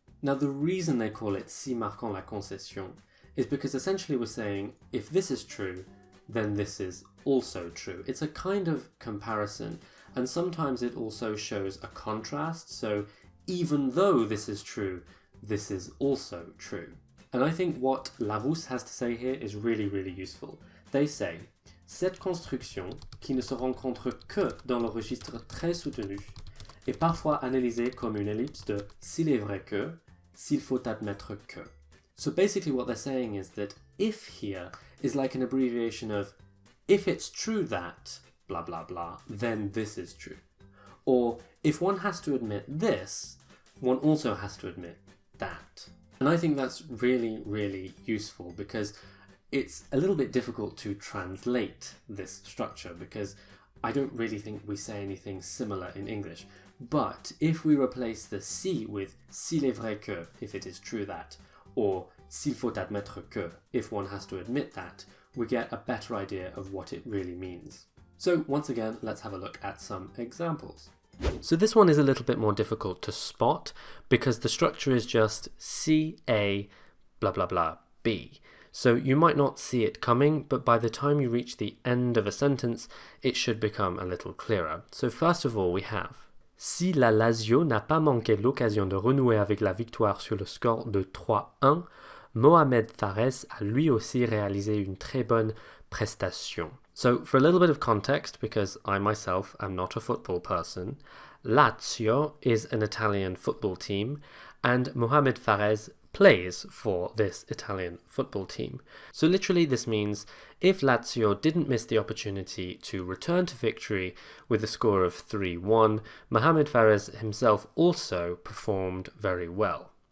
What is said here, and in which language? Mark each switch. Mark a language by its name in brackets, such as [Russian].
[English] Now the reason they call it si marquant la concession is because essentially we're saying if this is true, then this is also true. It's a kind of comparison, and sometimes it also shows a contrast. So even though this is true, this is also true. And I think what Larousse has to say here is really, really useful. They say, [French] cette construction, qui ne se rencontre que dans le registre très soutenu, est parfois analysée comme une ellipse de s'il est vrai que, s'il faut admettre que. [English] So basically what they're saying is that if here is like an abbreviation of if it's true that blah blah blah, then this is true. Or if one has to admit this, one also has to admit that. And I think that's really, really useful because it's a little bit difficult to translate this structure because I don't really think we say anything similar in English. But if we replace the si with [French] s'il est vrai que, [English] if it is true that, or [French] s'il faut admettre que, [English] if one has to admit that, we get a better idea of what it really means. So once again, let's have a look at some examples. So this one is a little bit more difficult to spot because the structure is just C, A, blah, blah, blah, B. So you might not see it coming, but by the time you reach the end of a sentence, it should become a little clearer. So first of all, we have [French] si la Lazio n'a pas manqué l'occasion de renouer avec la victoire sur le score de 3-1, Mohamed Fares a lui aussi réalisé une très bonne prestation. [English] So for a little bit of context, because I myself am not a football person, Lazio is an Italian football team and Mohamed Fares plays for this Italian football team. So literally this means if Lazio didn't miss the opportunity to return to victory with a score of 3-1, Mohamed Fares himself also performed very well.